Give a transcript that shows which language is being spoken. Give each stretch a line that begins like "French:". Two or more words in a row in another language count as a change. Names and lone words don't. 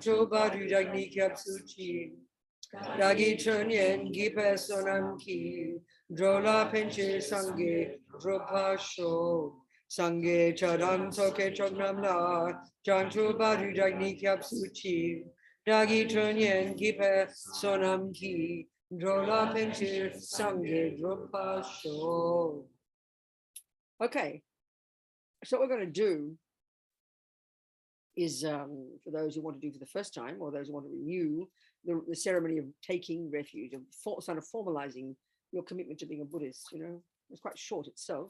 Tibetan: ཆུབ་བར་དུ་བདག་ནི་སྐྱབས་སུ་མཆི། བདག་གིས་ཆོས་ཉན་བགྱིས་པའི་བསོད་ནམས་ཀྱིས། འགྲོ་ལ་ཕན་ཕྱིར་སངས་རྒྱས་འགྲུབ་པར་ཤོག། སངས་རྒྱས་ཆོས་དང་ཚོགས་ཀྱི་མཆོག་རྣམས་ལ། བྱང་ཆུབ་བར་དུ་བདག་ནི་སྐྱབས་སུ་མཆི། བདག་གིས་ཆོས་ཉན་བགྱིས་པའི་བསོད་ནམས་ཀྱིས། འགྲོ་ལ་ཕན་ཕྱིར་སངས་རྒྱས་འགྲུབ་པར་ཤོག.
English: Okay, so what we're going to do is, for those who want to do for the first time or those who want to renew the ceremony of taking refuge, of sort of formalizing your commitment to being a Buddhist, you know, it's quite short itself.